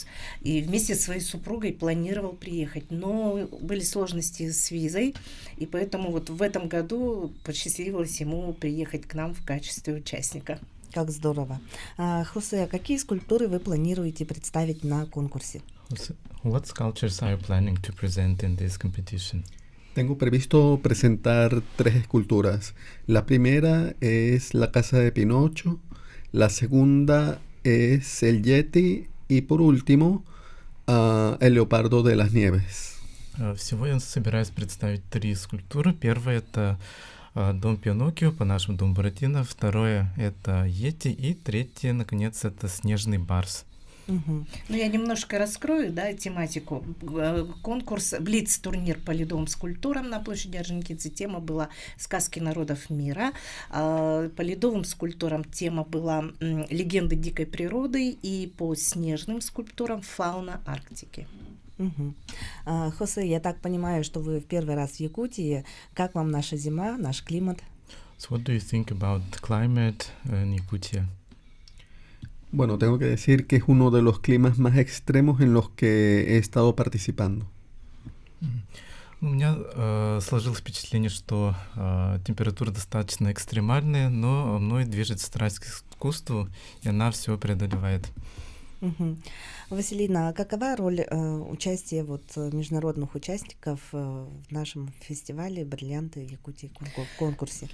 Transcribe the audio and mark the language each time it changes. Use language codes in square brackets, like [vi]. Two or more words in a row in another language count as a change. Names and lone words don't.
[ru] И вместе со своей супругой планировал приехать. Но были сложности с визой, и поэтому вот в этом году посчастливилось ему приехать к нам в качестве участника. Как здорово. Хосе, какие скульптуры вы планируете представить на конкурсе? [en] What sculptures are you planning to present in this competition? [es] Tengo previsto presentar 3 esculturas. La primera es la casa de Pinocho, la segunda es el Yeti y por último el leopardo de las nieves. [ru] Всего я собираюсь представить 3 скульптуры. Первая — это дом Пиноккио, по-нашему дом Буратино. Второе — это Йети. И третье, наконец, это снежный барс. Ну, я немножко раскрою, да, тематику. Конкурс, блиц-турнир по ледовым скульптурам на площади Орджоникидзе. Тема была «Сказки народов мира». По ледовым скульптурам тема была «Легенды дикой природы», и по снежным скульптурам «Фауна Арктики». Хосе, я так понимаю, что вы в первый раз в Якутии. Как вам наша зима, наш климат? [en] So what do you think about the climate in Yakutia? [es] Bueno, tengo que decir que es uno de los climas más extremos en los que he estado participando. [ru] У меня сложилось впечатление, что температура достаточно экстремальная, но мной движет страсть к искусству, и она все преодолевает. Василина, а какова роль участия международных участников в нашем фестивале «Бриллианты Якутии» в конкурсе?